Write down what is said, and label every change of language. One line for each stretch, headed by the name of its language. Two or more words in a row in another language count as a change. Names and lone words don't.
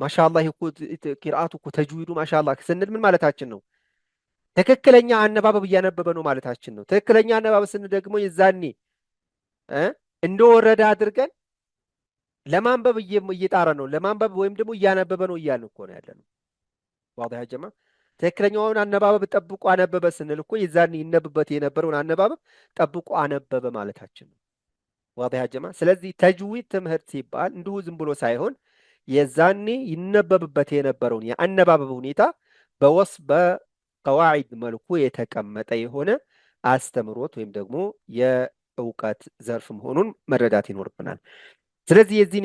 Amharic: ማሻአላህ እኮ ቂርአቱ እኮ ተጅዊዱ ማሻአላህ ስንል ምን ማለታችን ነው? ትክክለኛ አነባበብ እያነበበ ነው ማለታችን ነው። ትክክለኛ አነባበብ ስንል ደግሞ የዛኔ እ እንደወረደ አድርገን ለማንበብ እየጣረ ነው፣ ለማንበብ ወይም ደግሞ እያነበበ ነው እያልን እኮ ነው ያለነው።
Arabic: واضح يا جماعة
Amharic: ትክክለኛውን አነባበብ ጠብቆ አነበበ ስንል እኮ የዛኔ ይነብበት የነበረውን አነባበብ ጠብቆ አነበበ ማለታችን ነው።
Arabic: واضح يا جماعة
Amharic: ስለዚህ ተጅዊድ ትምህርት ሲባል እንዲሁ ዝም ብሎ ሳይሆን የዛኔ ይነበብበት የነበረውን የአነባበብ ሁኔታ በቀዋዒድ መልኩ የተቀመጠ የሆነ አስተምሮት ወይም ደግሞ የእውቀት ዘርፍ መሆኑን መረዳት ይኖርብናል። ስለዚህ የዚህን